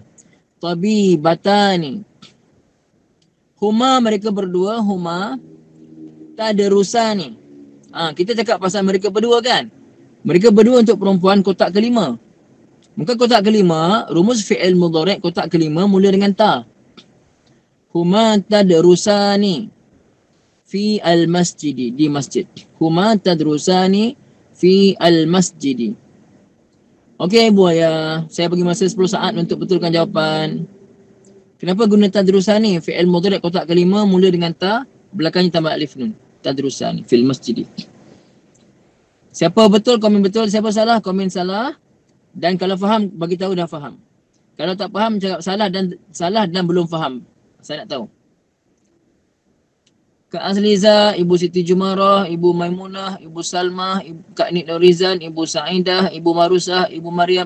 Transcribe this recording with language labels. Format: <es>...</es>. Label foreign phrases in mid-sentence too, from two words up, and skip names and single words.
<ms>Tabibatani. Huma, mereka berdua, huma. Tadrusani. Kita cakap pasal mereka berdua kan. Mereka berdua untuk perempuan kotak kelima. Muka kotak kelima, rumus</ms> <ar>فعل مضارع'</ar> <ms>kotak kelima mula dengan ta.</ms> <ar>هما تدرسان في المسجد,</ar> <ms>di masjid.</ms> <ar>هما تدرسان في المسجد.</ar> <ms>Okey Ibu Ayah, saya bagi masa 10 saat untuk betulkan jawapan. Kenapa guna tadrusani?</ms> <ar>فعل مضارع'</ar> <ms>kotak kelima mula dengan ta, belakangnya tambah</ms> <ar>ألف نون. تدرسان في المسجد.</ar> <ms>Siapa betul komen betul, siapa salah komen salah. Dan kalau faham bagi tahu dah faham. Kalau tak faham cakap salah dan belum faham. Saya nak tahu. Kak Azliza, Ibu Siti Jumarah, Ibu Maimunah, Ibu Salmah, Kak Nik Norizan, Ibu Saidah, Ibu Marusah, Ibu Maryam.</ms>